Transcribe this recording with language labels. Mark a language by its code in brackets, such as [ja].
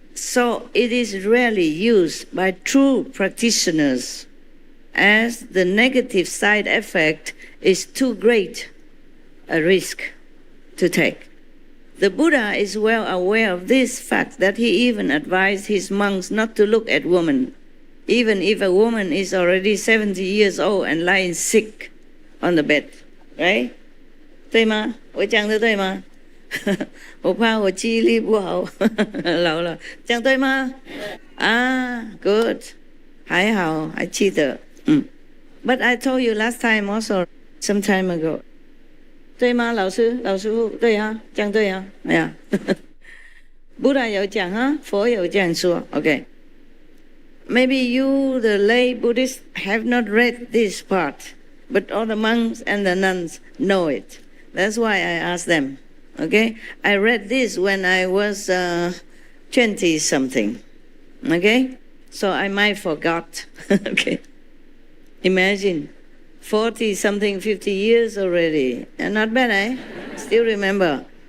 [en] So it is rarely used by true practitioners, as the negative side effect is too great a risk to take. The Buddha is well aware of this fact that he even advised his monks not to look at women, even if a woman is already 70 years old and lying sick on the bed, right? [zh] 对吗？我讲的对吗？我怕我记忆力不好，老了，讲对吗？啊 ，good， 还好，还记得， [en] But I told you last time also, some time ago. [zh] 对吗，老师傅？对啊，讲对啊，哎呀，Buddha 有讲啊，佛有这样说 ，OK。 [en] Maybe you, the lay Buddhists, have not read this part, but all the monks and the nuns know it. That's why I asked them. Okay, I read this when I was 20-something. Okay, so I might forgot. Okay, imagine 40-something, 50 years already, and not bad, eh? Still remember.